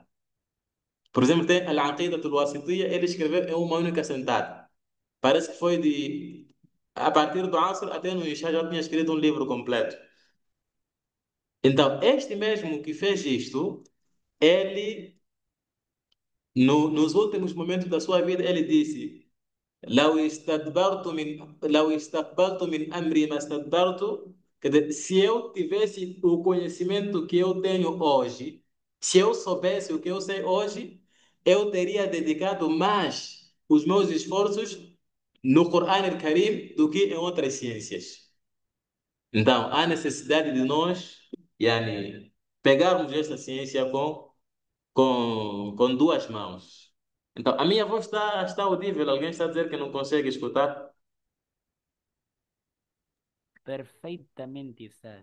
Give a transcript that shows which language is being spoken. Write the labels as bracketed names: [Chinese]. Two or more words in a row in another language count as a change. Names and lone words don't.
[Portuguese] Por exemplo, tem Al-Aqidatul Wasitiyya, ele escreveu em uma única sentada. Parece que foi a partir do Asr até no Isha já tinha escrito um livro completo. Então, este mesmo que fez isto, ele, nos últimos momentos da sua vida, ele disse: [Arabic] لو استقبلت من أمري ما استدبرت. [Portuguese] Quer dizer, se eu tivesse o conhecimento que eu tenho hoje, se eu soubesse o que eu sei hoje, eu teria dedicado mais os meus esforços no Quran al-Karim do que em outras ciências. Então, há necessidade de nós, yani, pegarmos esta ciência com duas mãos. Então, a minha voz está audível. Alguém está a dizer que não consegue escutar? Perfeitamente, Ustaz.